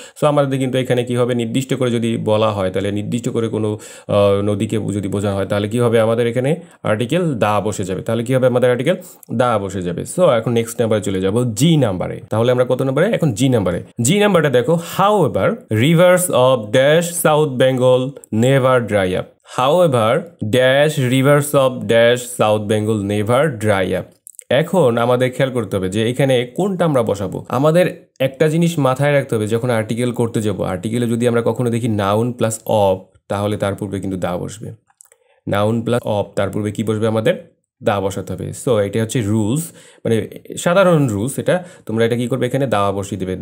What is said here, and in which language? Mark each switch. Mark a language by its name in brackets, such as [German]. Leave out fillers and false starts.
[Bangla] So আমাদের কিন্তু এখানে কি হবে? নির্দিষ্ট করে যদি বলা হয়, তাহলে নির্দিষ্ট করে কোনো নদীকে যদি বোঝানো হয়, তাহলে কি হবে? আমাদের এখানে আর্টিকেল দা বসে যাবে। তাহলে কি হবে? আমাদের আর্টিকেল দা বসে যাবে। সো এখন নেক্সট নাম্বারে চলে যাব, জি নাম্বারে। তাহলে আমরা কত নাম্বারে? এখন জি নাম্বারে। জি নাম্বারটা দেখো, [English] However rivers of dash South Bengal never dry up. However, dash rivers of dash South Bengal never dry up. [Bangla] এখন আমাদের খেয়াল করতে হবে যে এখানে কোনটা আমরা বসাবো। আমাদের একটা জিনিস মাথায় রাখতে হবে, যখন আর্টিকেল করতে যাব, আর্টিকেলে যদি আমরা কখনো দেখি নাউন প্লাস অফ, তাহলে তার পূর্বে কিন্তু দা বসবে। নাউন প্লাস অফ, তার পূর্বে কি বসবে? আমাদের দা বসাতে হবে। সো এটা হচ্ছে রুলস, মানে সাধারণ রুলস। এটা তোমরা এটা কি করবে? এখানে দা বসিয়ে দেবে।